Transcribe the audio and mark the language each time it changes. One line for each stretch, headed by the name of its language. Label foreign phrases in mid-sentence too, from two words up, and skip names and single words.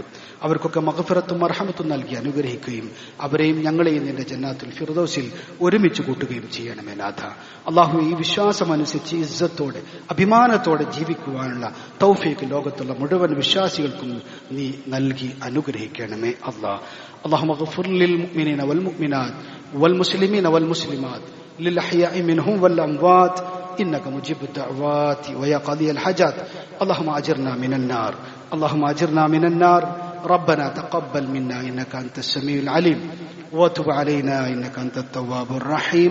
Malayalam: അവർക്കൊക്കെ മഗ്ഫിറത്തും മർഹമത്തും നൽകി അനുഗ്രഹിക്കുകയും അവരെയും ഞങ്ങളെയും നിന്റെ
Arabic: جنات الفردوس
Malayalam: ഒരുമിച്ച് കൂട്ടുകയും ചെയ്യണമേ നാഥ. അല്ലാഹുവേ, ഈ വിശ്വാസമനുസരിച്ച് ഇസ്സത്തോടെ അഭിമാനത്തോടെ ജീവിക്കുവാനുള്ള തൗഫീഖ് ലോകത്തുള്ള മുഴുവൻ വിശ്വാസികൾക്കും നീ നൽകി അനുഗ്രഹിക്കണമേ അല്ലാ.
Arabic: اللهم اغفر للمؤمنين والمؤمنات والمسلمين والمسلمات للأحياء منهم والأموات إنك مجيب الدعوات ويا قاضي الحاجات. اللهم أجرنا من النار، اللهم أجرنا من النار. ربنا تقبل منا إنك أنت السميع العليم وتب علينا إنك أنت التواب الرحيم.